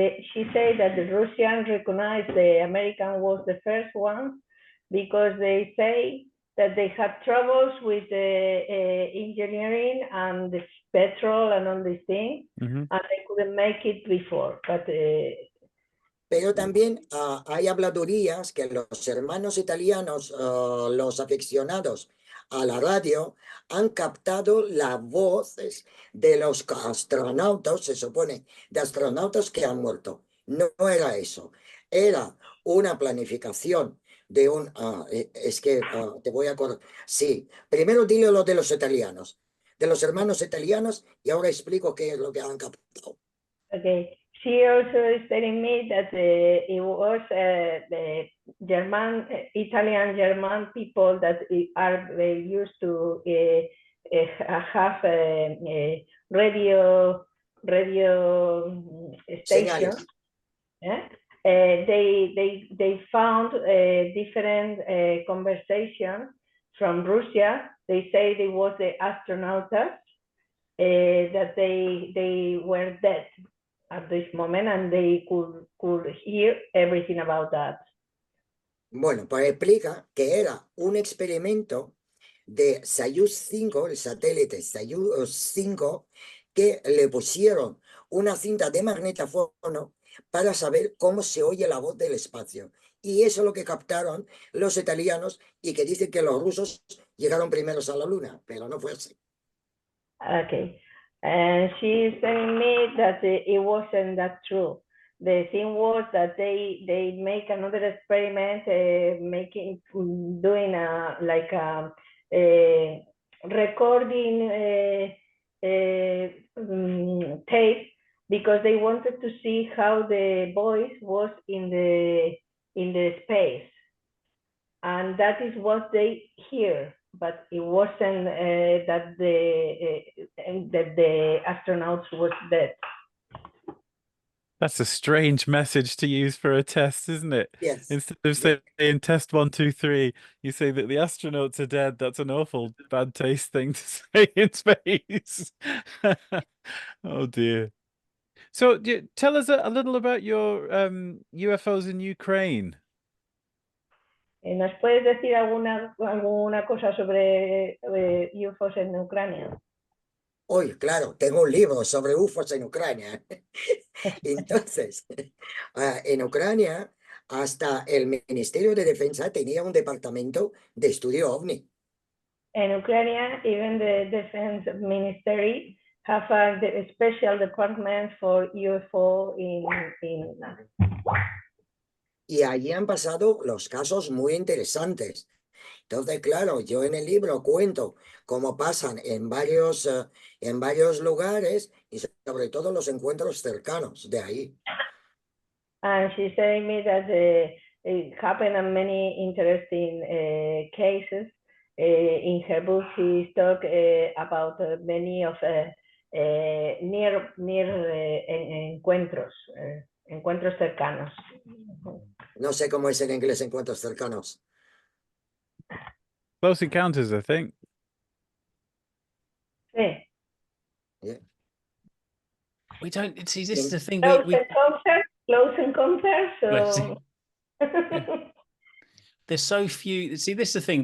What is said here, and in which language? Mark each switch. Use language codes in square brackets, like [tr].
[en] She said that the Russians recognized the American was the first one because they say that they had troubles with the engineering and the petrol and all these things, and they couldn't make it before. But [es] pero también hay habladurías que los hermanos italianos, los aficionados a la radio, han captado las voces de los astronautas, se supone, de astronautas que han muerto. No era eso, era una planificación de un... es que te voy a acordar. Sí, primero dile lo de los italianos, de los hermanos italianos, y ahora explico qué es lo que han captado. [en] Okay. She also is telling me that it was the Italian-German people that are used to have radio stations. Yeah? They found different conversations from Russia. They say it was the astronauts that they were dead at this moment, and they could hear everything about that. [es] Bueno, pues explica que era un experimento de Soyuz 5, el satélite Soyuz 5, que le pusieron una cinta de magnetófono para saber cómo se oye la voz del espacio. Y eso es lo que captaron los italianos y que dicen que los rusos llegaron primeros a la Luna, pero no fue así. [en] Okay. And she's telling me that it wasn't that true. The thing was that they make another experiment, doing a recording tape, because they wanted to see how the voice was in the space, and that is what they hear. But it wasn't that the astronauts was dead. That's a strange message to use for a test, isn't it? Yes. Instead of saying test 1, 2, 3, you say that the astronauts are dead. That's an awful bad taste thing to say in space. Oh dear. So tell us a little about your UFOs in Ukraine. [es] ¿Nos puedes decir alguna cosa sobre UFOs en Ucrania? Hoy, claro, tengo un libro sobre UFOs en Ucrania. Entonces, en Ucrania, hasta el Ministerio de Defensa tenía un departamento de estudio OVNI. En Ucrania, [en] even the Defense Ministry have a special department for UFO in [es] Y allí han pasado los casos muy interesantes. Entonces, claro, yo en el libro cuento cómo pasan en varios lugares y sobre todo los encuentros cercanos de ahí. [en] And she's telling me that it happened in many interesting cases. In her book, she talked about many of near [es] encuentros, encuentros cercanos. No sé cómo es en inglés encuentros cercanos. [en] Close encounters, I think. [es] Sí. [en] Yeah. We don't see. This is the thing. Close encounters. So. There's so few. See, this is the thing.